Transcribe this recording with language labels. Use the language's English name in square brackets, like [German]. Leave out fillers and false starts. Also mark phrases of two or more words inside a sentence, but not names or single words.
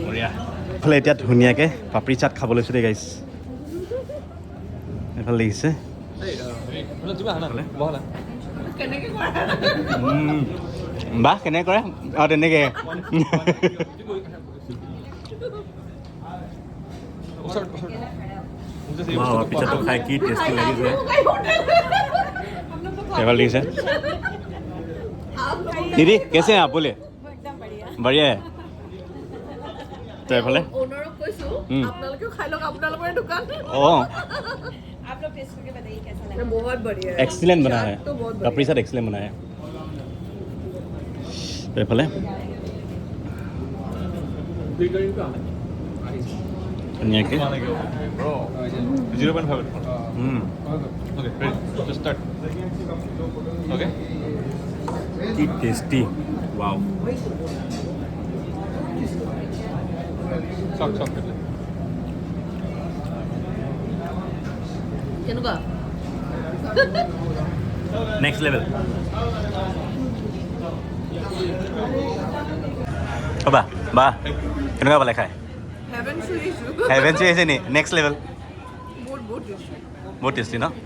[Assamese] এইফালে এতিয়া ধুনীয়াকৈ পাপৰি চাট খাব লৈছোঁ দেই গাইছ এইফালে দেখিছে বাহ কেনেকৈ কৰে অঁ তেনেকৈ পিজ্জাটো খাই কি টেষ্টি লাগিছে এইফালে দেখিছে [Hindi] दीदी कैसे हैं आप बोले बढ़िया है तो এইফালে एक्सीलेंट बना है पापड़ी चाट एक्सीलेंट बना है तो [Assamese] এইফালে ধুনীয়াকৈ [English] 0.5 okay ready just start okay [Assamese] কি টেষ্টি ৱাও চক কেনেকুৱা [English] next level [Assamese] বা কেনেকুৱা পালে খাই হেভেন চুইছে নি [English] next level [Assamese] বহুত টেষ্টি ন